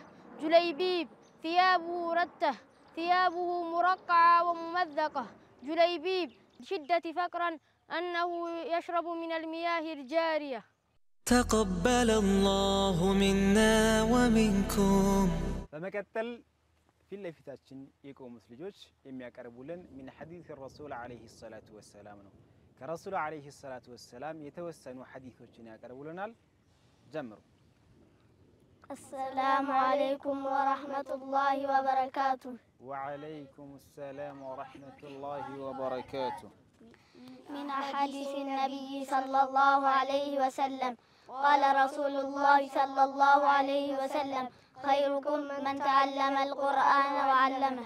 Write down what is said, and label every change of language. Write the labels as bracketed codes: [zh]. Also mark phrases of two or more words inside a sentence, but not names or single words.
[ar] جليبيب ثيابه رتة ثيابه مرقعة وممذقة. جليبيب شدة فقرا أنه يشرب من المياه الجارية. تقبل الله منا ومنكم. [am] በመቀጠል ፊት ለፊታችን የቆሙት ልጆች የሚያቀርቡልን [ar] من حديث الرسول عليه الصلاة والسلام [am] ነው። ከረሱል [ar] عليه الصلاة والسلام [am] የተወሰኑ ሐዲሶችን ያቀርቡልናል። ጀምሩ። [ar] السلام عليكم ورحمة الله وبركاته. وعليكم السلام ورحمة الله وبركاته. من حديث النبي صلى الله عليه وسلم قال رسول الله صلى الله عليه وسلم خيركم من تعلم القرآن وعلمه.